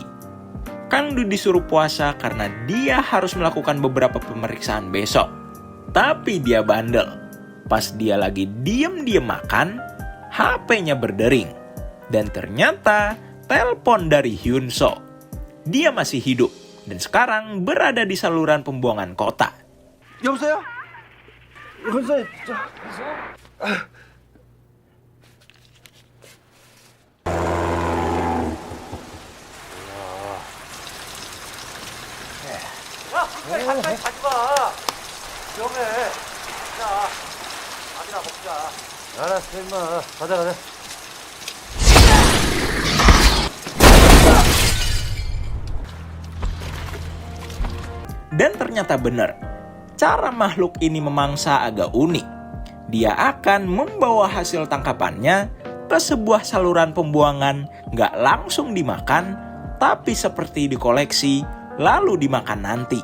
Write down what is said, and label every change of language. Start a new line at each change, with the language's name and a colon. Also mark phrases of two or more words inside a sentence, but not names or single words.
Indonesian: Kang Du disuruh puasa karena dia harus melakukan beberapa pemeriksaan besok. Tapi dia bandel. Pas dia lagi diem-diem makan, HP-nya berdering. Dan ternyata telepon dari Hyun So. Dia masih hidup dan sekarang berada di saluran pembuangan kota.
Korean: 여보세요? 여보세요? 야, 끝까지 가까이 가지 마. 위험해. 자, 밥이나 먹자. 알았어, 임마. 가자.
Indonesian: Dan ternyata benar, cara makhluk ini memangsa agak unik. Dia akan membawa hasil tangkapannya ke sebuah saluran pembuangan, nggak langsung dimakan, tapi seperti dikoleksi, lalu dimakan nanti.